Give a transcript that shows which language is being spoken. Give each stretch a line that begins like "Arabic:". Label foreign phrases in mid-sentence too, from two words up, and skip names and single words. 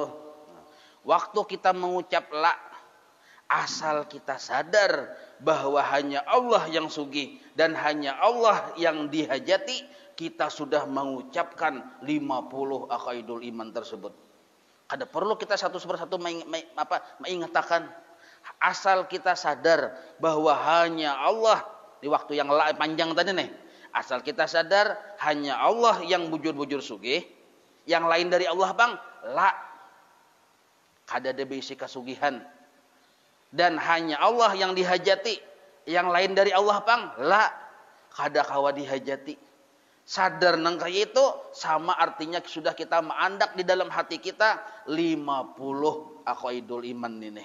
Indonesian: Waktu kita mengucap la, asal kita sadar bahwa hanya Allah yang sugih dan hanya Allah yang dihajati, kita sudah mengucapkan 50
Arabic: عقائد الإيمان
Indonesian: tersebut.
Banjar: Kada perlu kita satu persatu mengingatkan.
Indonesian: Asal kita sadar bahwa hanya Allah di waktu yang panjang tadi nih.
Banjar: Asal kita sadar hanya Allah yang bujur-bujur sugih, yang lain dari Allah bang, la. Kada ada bisi kasugihan. Dan hanya Allah yang dihajati, yang lain dari Allah bang, la. Kada kawa dihajati. Sadar nang kaya itu sama artinya sudah kita mengandak di dalam hati kita 50
Arabic: عقائد الإيمان
Banjar: ini.